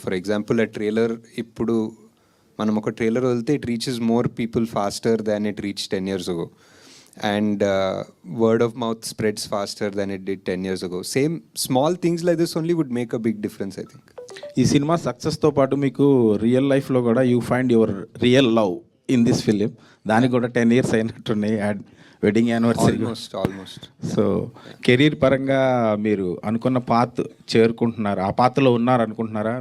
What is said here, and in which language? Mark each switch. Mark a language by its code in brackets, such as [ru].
[en] for example ఆ trailer, [te] ఇప్పుడు మనం ఒక ట్రైలర్ వదిలితే [en] It reaches more people faster than it reach 10 years ago. And word of mouth spreads faster than it did 10 years ago. Same small things like this only would make a big difference, I think. [te] ఈ cinema సక్సెస్తో పాటు మీకు real లైఫ్లో కూడా [en] You find your real love in this film. [te] దానికి కూడా 10 years అయినట్టున్నాయి, wedding anniversary. [en] almost [te] so career పరంగా మీరు అనుకున్న పాత్ చేరుకుంటున్నారు, ఆ పాత్రలో ఉన్నారు అనుకుంటున్నారా?